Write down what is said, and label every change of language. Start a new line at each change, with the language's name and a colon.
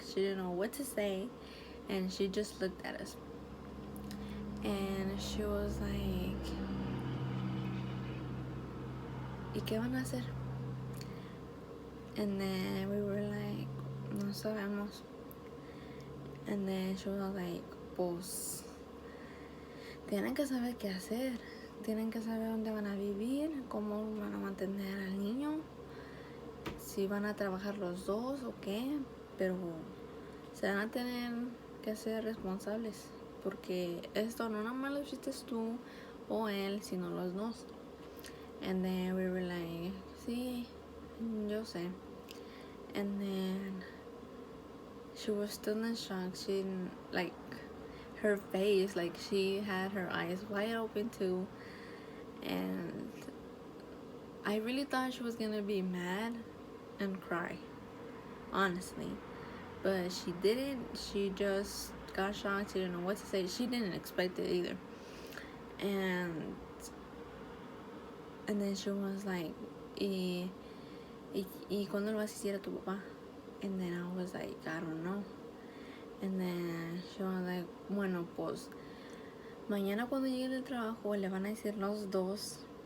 English: She didn't know what to say, and she just looked at us. And she was like,
Spanish: ¿y qué van a hacer?
English: And then we were like,
Spanish: no sabemos.
English: And then she was like,
Spanish: pues, tienen que saber qué hacer. Tienen que saber dónde van a vivir, cómo van a mantener al niño, si van a trabajar los dos o qué, pero se van a tener que ser responsables, porque esto no nada más lo hiciste tú o él, sino los dos.
English: And then we were like,
Spanish: sí, yo sé.
English: And then she was still in shock. She, like, her face, like, she had her eyes wide open too. And I really thought she was gonna be mad and cry, honestly. But she didn't. She just got shocked. She didn't know what to say. She didn't expect it either. And then she was like,
Spanish: ¿y cuándo lo vas a decir a tu papá?
English: And then I was like, I don't know. And then she was like,
Spanish: bueno, pues mañana cuando llegue del trabajo le van a decir los dos.